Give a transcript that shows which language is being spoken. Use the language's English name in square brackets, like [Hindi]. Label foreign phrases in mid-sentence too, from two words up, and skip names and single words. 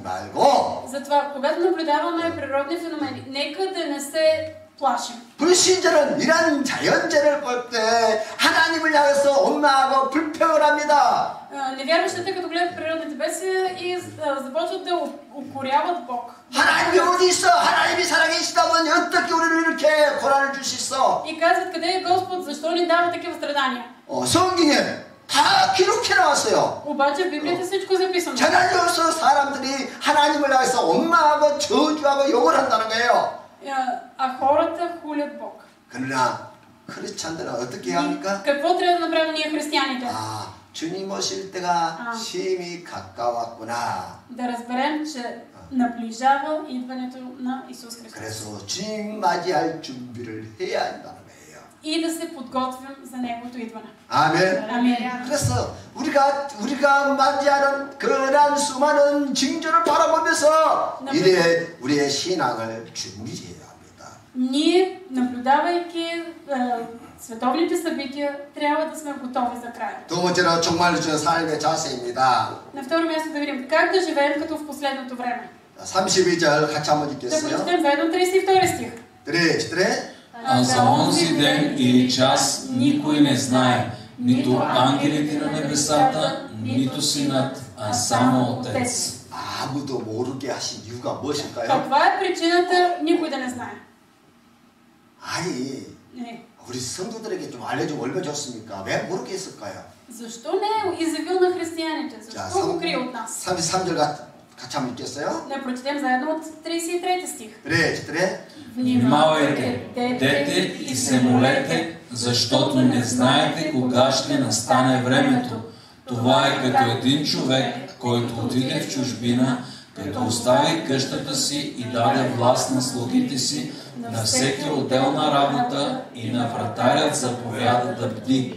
[Bulgarian] Затова, когато наблюдаваме природни феномени, нека да не се плашим. [Korean] 불신자는 이런 자연재를 볼 때 하나님을 향해서 원망하고 불평을 합니다. [Bulgarian] Невярващите, като гледат природните бедствия и започват да укоряват Бог. [Korean] 하나님이 어디 있어? 하나님이 살아계시다면 어떻게 우리를 이렇게 고난을 줄 수 있어? [Bulgarian] И казват, къде е Господ, защо ни дава такива страдания? [Korean] 성경에 다 기록해 나왔어요. [Bulgarian] Обаче в Библията всичко е записано. [Korean] 전하여서 사람들이 하나님을 향해서 원망하고 저주하고 욕을 한다는 거예요. [Bulgarian] А хората хулят Бог. [Korean] 그러나 크리스찬들은 어떻게 해야 합니까? [Bulgarian] Какво трябва да направим ние християните? [Korean] 주님 오실 때가 심히 가까웠구나. [Bulgarian] Да разберем, че наближава идването на Исус Христос. [Korean] 그래서 주님 맞이할 준비를 해야 한다는 거예요. [Bulgarian] И да се подготвим за Неговото идване. [Korean] 아멘. 아멘. 그래서 우리가 맞이하는 그러한 수많은 징조를 바라보면서 우리의 신앙을 준비해야 합니다. [Bulgarian] Ние, наблюдавайки световните събития, трябва да сме готови за края. [Korean] 두 번째로 정말 저 삶의 자세입니다. [Bulgarian] На второ място да видим как да живеем като в последното време. [Korean] 32절 같이 한번 [Bulgarian] Да [Korean] 읽겠어요. [Bulgarian] прочетем заедно 32 стих. А за онзи ден или час никой не знае, нито ангелите на небесата, нито Синът, а само Отец. [Korean] 아무도 모르게 하신 이유가 무엇일까요? [Bulgarian] Каква е причината никой да не знае? [Korean] 아니, 우리 성도들에게 좀 알려주면 얼마나 좋습니까? 왜 모르게 했을까요? [Bulgarian] Защо не е изявил на християните? Защо го крие от нас? [Korean] 33절 같이 한번 읽겠어요? [Bulgarian] Да прочетем заедно от 33 стих. [Korean] 그래. [Bulgarian] Внимавайте, дете и се молете, защото не знаете кога ще настане времето. Това е като един човек, който отиде в чужбина, като остави къщата си и даде власт на слугите си, на всеки отделна работа и на вратарят заповяда да бди.